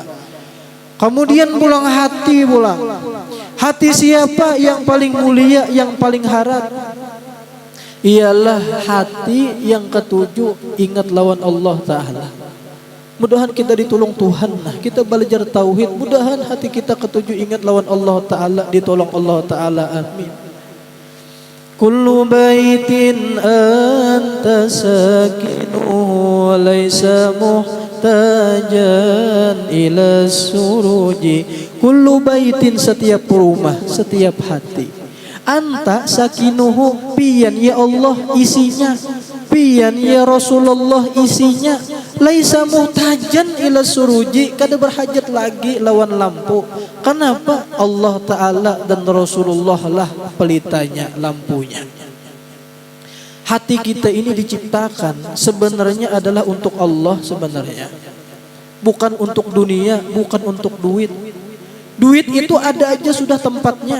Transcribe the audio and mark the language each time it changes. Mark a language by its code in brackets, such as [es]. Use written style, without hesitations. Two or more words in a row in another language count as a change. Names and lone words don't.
[bjn] Kemudian pulang hati pulang. Hati siapa yang paling mulia, yang paling harat? Ialah hati yang ketujuh ingat lawan Allah Ta'ala. Mudahan kita ditolong Tuhan. Kita belajar tauhid, mudahan hati kita ketujuh ingat lawan Allah Ta'ala, ditolong Allah Ta'ala. Amin. [ar] كل بيت أنت ساكنه ليس محتاجا إلى السروج. كل بيت, [bjn] setiap rumah, setiap hati. [ar] أنت ساكنه, [bjn] pian ya Allah isinya, pian ya Rasulullah isinya. [ar] ليس محتاجا إلى السروج, [bjn] kada berhajat lagi lawan lampu. Kenapa? Allah Ta'ala dan Rasulullah lah pelitanya, lampunya. Hati kita ini diciptakan sebenarnya adalah untuk Allah sebenarnya. Bukan untuk dunia, bukan untuk duit. Duit itu ada aja sudah tempatnya.